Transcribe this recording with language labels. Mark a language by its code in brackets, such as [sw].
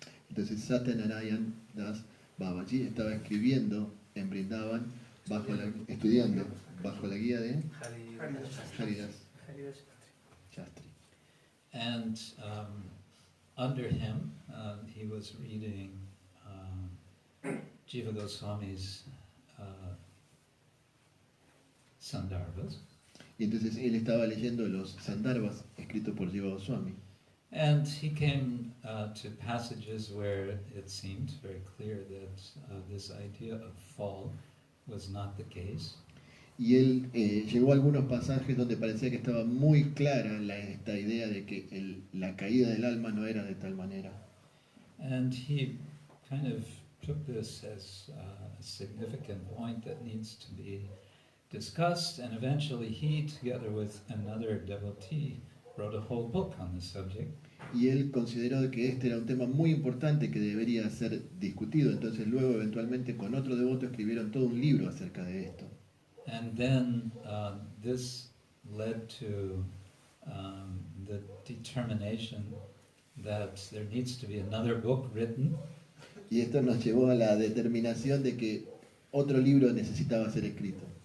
[es] Entonces Satyanarayan Das Babaji estaba escribiendo en Vrindavan, estudiando bajo la guía de Haridas Shastri. [en] And under him, he was reading Jiva Goswami's Sandarbhas. [es] Y entonces él estaba leyendo los Sandarbhas escritos por Jiva Goswami. [en] And he came to passages where it seemed very clear that this idea of fall was not the case. [es] Y él llegó a algunos pasajes donde parecía que estaba muy clara esta idea de que la caída del alma no era de tal manera. [en] And he kind of took this as a significant point that needs to be discussed, and eventually he, together with another devotee, wrote a whole book on the subject. [es] Y él consideró que este era un tema muy importante que debería ser discutido. Entonces luego eventualmente con otro devoto escribieron todo un libro acerca de esto. [en] And then this led to the determination that there needs to be another book written. [es] Y esto nos llevó a la determinación de que otro libro necesitaba ser escrito.